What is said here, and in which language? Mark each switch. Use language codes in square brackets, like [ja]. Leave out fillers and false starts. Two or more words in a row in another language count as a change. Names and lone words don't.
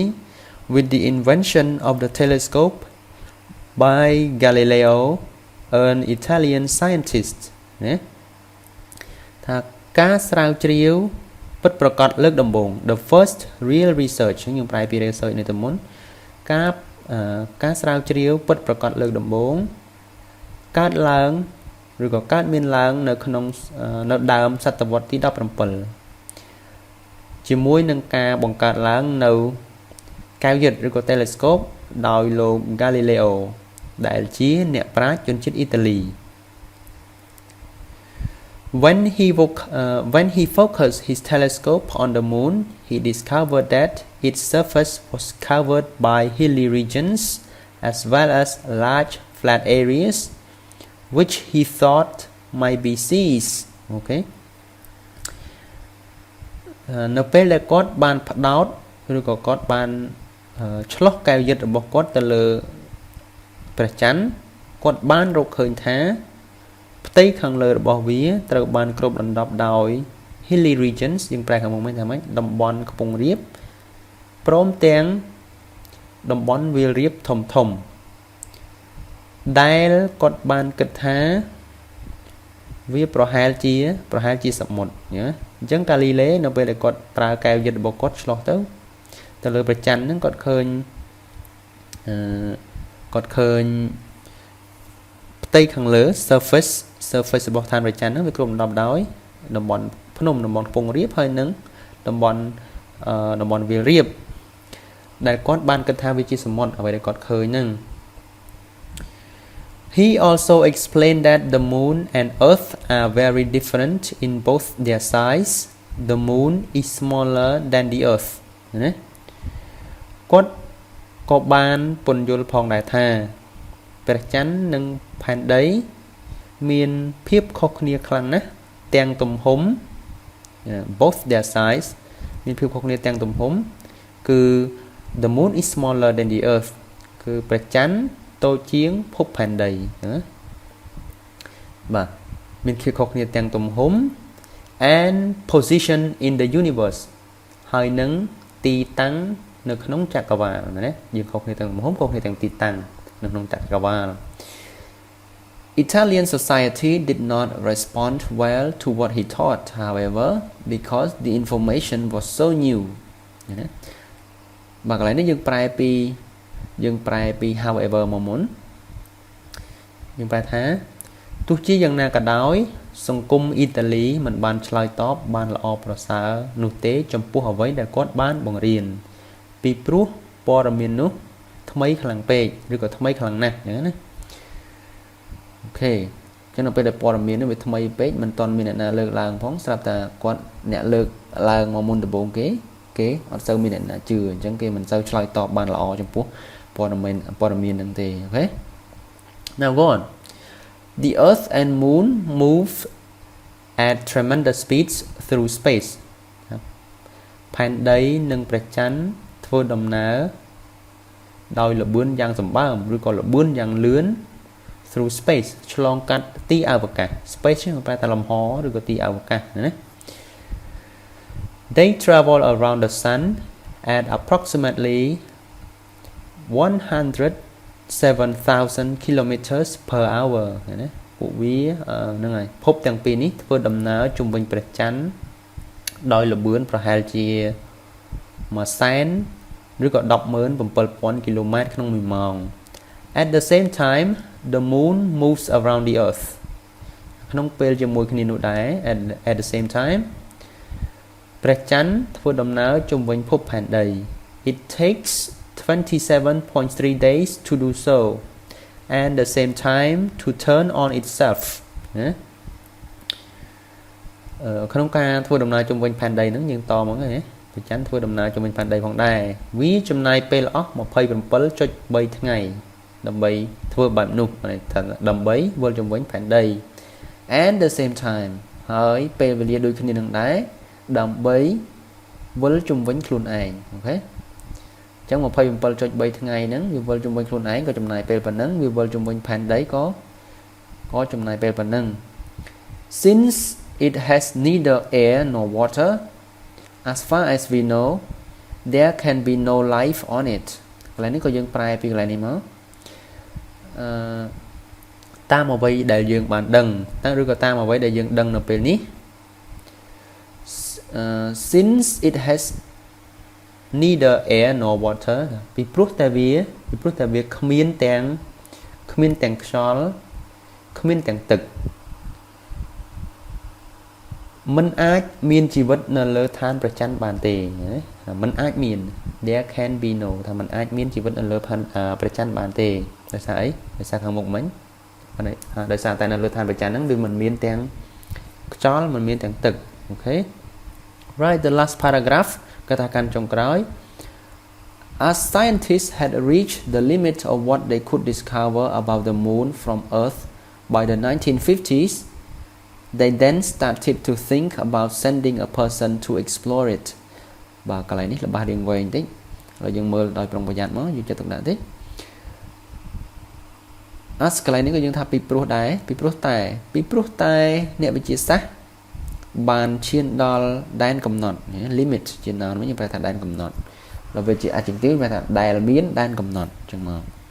[en] with the invention of the telescope by Galileo, an Italian scientist [km] ណាថាការស្រាវជ្រាវពិតប្រាកដលើកដំបូង [en] the first real research [km] ខ្ញុំប្រែពី research នេះទៅមុនការស្រាវជ្រាវពិតប្រាកដលើកដំបូងកើតឡើងឬក៏កើតមានឡើងនៅក្នុងនៅដើមសតវត្សទី17 ជាមួយនឹងការបង្កើតឡើងនៅកែវយឹតឬក៏ telescope ដោយលោក Galileo ដែលជាអ្នកប្រាជ្ញជនជាតិអ៊ីតាលី [en] when he focused his telescope on the moon he discovered that its surface was covered by hilly regions as well as large flat areas which he thought might be seas okay [km] នៅពេលដែលគាត់បានផ្ដោតឬក៏គាត់បានឆ្លោះកែវយឹតរបស់គាត់ទៅលើព្រះច័ន្ទគាត់បានរកឃើញថាផ្ទៃខាងលើរបស់វាត្រូវបានគ្របដណ្ដប់ដោយ [en] hilly regions [km] យើងប្រែខាងមុខមិញថាម៉េចតំបន់ខ្ពង់រាបព្រមទាំងតំបន់វាលរាបធំធំ ដែលគាត់បានគិតថាវាប្រហែលជាសមុទ្រណាអញ្ចឹងកាលីលេនៅពេលដែលគាត់ប្រើកែវយឹតរបស់គាត់ឆ្លោះទៅលើព្រះច័ន្ទហ្នឹងគាត់ឃើញ ផ្ទៃខាងលើ surface របស់ឋានព្រះច័ន្ទហ្នឹងវាគ្របដណ្ដប់ដោយតំបន់ភ្នំតំបន់ខ្ពង់រាបហើយនឹងតំបន់វាលរាបដែលគាត់បានគិតថាវាជាសមុទ្រអ្វីដែលគាត់ឃើញហ្នឹង [en] He also explained that the moon and earth are very different in both their size. The moon is smaller than the earth. [km] ណាគាត់ក៏បានពន្យល់ផងដែរថាព្រះច័ន្ទនិងផែនដី មានភាពខុសគ្នាខ្លាំងណាស់ទាំងទំហំ [en] both their size [km] មានភាពខុសគ្នាទាំងទំហំគឺ [en] the moon is smaller than the earth [km] គឺព្រះច័ន្ទតូចជាងភពផែនដីណាបាទមានភាពខុសគ្នាទាំងទំហំ [en] and position in the universe [km] ហើយនឹងទី តាំងនៅក្នុងចក្រវាលណាយើងខុសគ្នាទាំងទំហំខុសគ្នាទាំងទីតាំងនៅក្នុងចក្រវាល [en] Italian society did not respond well to what he taught however because the information was so new [km] ណាបាទកន្លែងនេះយើងប្រែពី however មកមុនយើង ប្រែថាទោះជាយ៉ាងណាក៏ដោយសង្គមអ៊ីតាលីមិនបានឆ្លើយតបបានល្អប្រសើរនោះទេចំពោះអ្វីដែលគាត់បានបង្រៀនពីព្រោះព័ត៌មាន នោះថ្មីខ្លាំងពេកឬក៏ថ្មីខ្លាំងណាស់អញ្ចឹងណាអូខេអញ្ចឹងនៅពេលដែលព័ត៌មាននេះវាថ្មីពេកមិនទាន់មានអ្នកណាលើក ឡើងផងស្រាប់តែគាត់អ្នកលើកឡើងមកមុនដំបូងគេអត់សូវមានអ្នកណាជឿអញ្ចឹងគេមិនសូវ ឆ្លើយតបបានល្អចំពោះព័ត៌មានហ្នឹងទេអូខេ [en] Now go on The earth and moon move at tremendous speeds through space [km] ផែនដីនិងព្រះច័ន្ទធ្វើដំណើរដោយល្បឿនយ៉ាងសម្បើមឬក៏ល្បឿនយ៉ាងលឿន [en] through space [km] ឆ្លងកាត់ទីអវកាស space គឺប្រែថាលំហឬក៏ទីអវកាសណា [en] They travel around the sun at approximately 107,000 kilometers per hour [km] ណាពួកវាហ្នឹងហើយភពទាំងពីរនេះធ្វើដំណើរជុំវិញព្រះច័ន្ទដោយល្បឿនប្រហែលជា 100,000ឬក៏ 107,000 គីឡូម៉ែត្រក្នុង1ម៉ោង [en] At the same time the moon moves around the earth [km] ក្នុងពេលជាមួយគ្នានោះដែរ [en] at the same time [km] ព្រះច័ន្ទធ្វើដំណើរជុំវិញភពផែនដី [en] It takes 27.3 days to do so and the same time to turn on itself [km] ណា ក្នុងការធ្វើដំណើរជុំវិញផែនដីហ្នឹងយើងតមកណាព្រះច័ន្ទធ្វើដំណើរជុំវិញផែនដីផងដែរវាចំណាយពេលអស់ 27.3 ថ្ងៃដើម្បីធ្វើបែបនោះ ថាដើម្បីវិលជុំវិញផែនដី [en] and the same time [km] ហើយពេលវេលាដូចគ្នានឹងដែរដើម្បីវិលជុំវិញ ខ្លួនឯងអូខេអញ្ចឹង 27.3 ថ្ងៃហ្នឹងវាវិលជុំវិញខ្លួនឯងក៏ចំណាយពេលប៉ុណ្ណឹងវាវិលជុំវិញផែនដីក៏ចំណាយពេលប៉ុណ្ណឹង [en] Since it has neither air nor water as far as we know there can be no life on it [km] កន្លែងនេះក៏យើងប្រែពីកន្លែងនេះមក tamអ្វីដែលយើងបានដឹងតាឬក៏តាមអ្វីដែលយើងដឹងនៅពេលនេះ [en] since it has neither air nor water [km] ពីព្រោះតែវាគ្មានទាំងខ្យល់គ្មានទាំងទឹកមិនអាចមានជីវិតនៅលើឋានព្រះច័ន្ទបានទេមិនអាច មាន [en] there can be no [km] ថាមិនអាចមានជីវិតនៅលើព្រះច័ន្ទបានទេដោយសារអីដោយសារខាងមុខមិញដោយ សារតែនៅលើឋានព្រះច័ន្ទហ្នឹងវាមិនមានទាំងខ្យល់មិនមានទាំងទឹកអូខេ [en] right the last paragraph [km] គាត់ថាកាន់ចុងក្រោយ [en] as scientists had reached the limit of what they could discover about the moon from Earth by the 1950s they then started to think about sending a person to explore it [km] បាទកន្លែងនេះល្បះរៀងវែងតិចហើយយើងមើលដោយប្រុងប្រយ័ត្នមកយើងចិត្តទុកដាក់តិច កន្លែងនេះក៏យើងថាពីព្រោះតែអ្នកវិទ្យាសាស្ត្របានឈានដល់ដែនកំណត់ limit ជាណាមវិញយើងប្រែថាដែនកំណត់ដល់វាជា adjective ប្រែថាដែលមានដែនកំណត់អញ្ចឹងមក